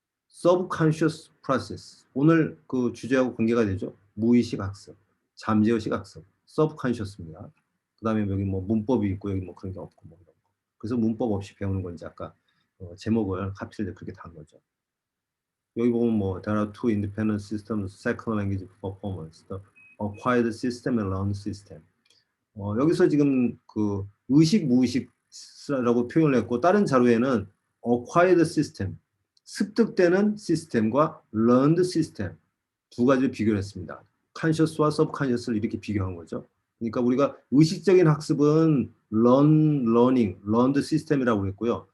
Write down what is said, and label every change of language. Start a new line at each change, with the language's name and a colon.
English: subconscious process.
Korean: 오늘 그 주제하고 관계가 되죠. 무의식 학습, 잠재의식 학습, subconscious입니다. 그 다음에 여기 뭐 문법이 있고 여기 뭐 그런 게 없고 뭐 이런 거. 그래서 문법 없이 배우는 건지 아까 제목을 하필 그렇게 단 거죠. 여기 보면 뭐
English: there are two independent systems, second language performance, the acquired system and learned system.
Korean: 여기서 지금 그 의식 무의식이라고 표현을 했고 다른 자료에는 acquired system, 습득되는 시스템과 learned system 두 가지를 비교를 했습니다. conscious와 subconscious를 이렇게 비교한 거죠. 그러니까 우리가 의식적인 학습은 learned system이라고 했고요.